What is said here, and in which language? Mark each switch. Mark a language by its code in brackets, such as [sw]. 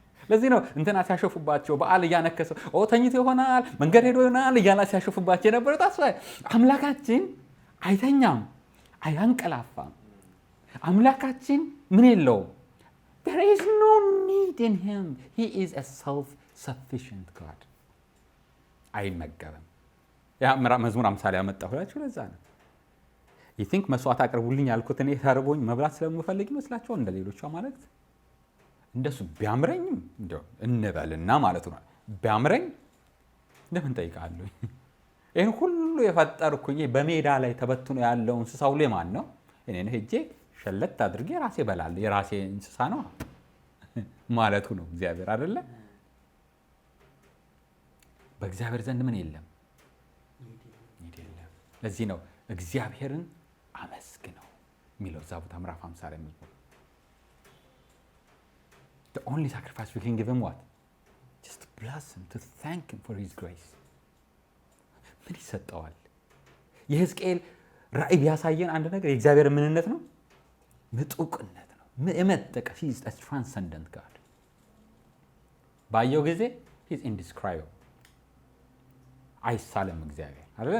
[am] ለዚህ ነው እንትና ሲያሾፉባቸው በዓል እያነከሰው ተኝቶ ይሆናል መንገድ ሄዶ ይሆናል እያላ ሲያሾፉባቸው የነበረው አምላካችን አይተኛም፣ አያንቀላፋም። አምላካችን ምን የለውም? [en] there is no need in him. he is a self-sufficient God. [am] አይመገብም። ያ መዝሙር 50 ላይ ያመጣሁላችሁ ለዛ ነው። [en] you think [am] መስዋዕት አቅርቡልኝ ያልኩት እኔ ተርቦኝ መብላት ስለምፈልግ ይመስላችኋል? እንደ ሌሎቹ አማልክት እንደሱ ቢያምረኝም እንደው እንበልና ማለት ነው። ቢያምረኝ ለምን ጠይቃለሁ? ይሄን ሁሉ የፈጠርኩኝ በሜዳ ላይ ተበትኖ ያለው እንስሳ ሁሉ የማን ነው? እኔ ነኝ። ሄጄ ሸለት አድርጌ ራሴ እበላለሁ። የራሴ እንስሳ ነው ማለቱ ነው እግዚአብሔር አይደለ? በእግዚአብሔር ዘንድ ምን የለም? የለም። ለዚህ ነው እግዚአብሔርን አመስግነው የሚለው እዛ ቦታ ምዕራፍ 50 ላይ የሚለው [en] the only sacrifice we can give him what? just to bless him, to thank him for his grace. [am] ምን ይሰጠዋል? የሕዝቅኤል ራእይ ቢያሳየን አንድ ነገር የእግዚአብሔር ምንነት ነው፣ ምጡቅነት ነው። የመጠቀ [en] he is a transcendent God. [am] ባየው ጊዜ [en] he is indescribable። [am] አይሳለም እግዚአብሔር አይደል?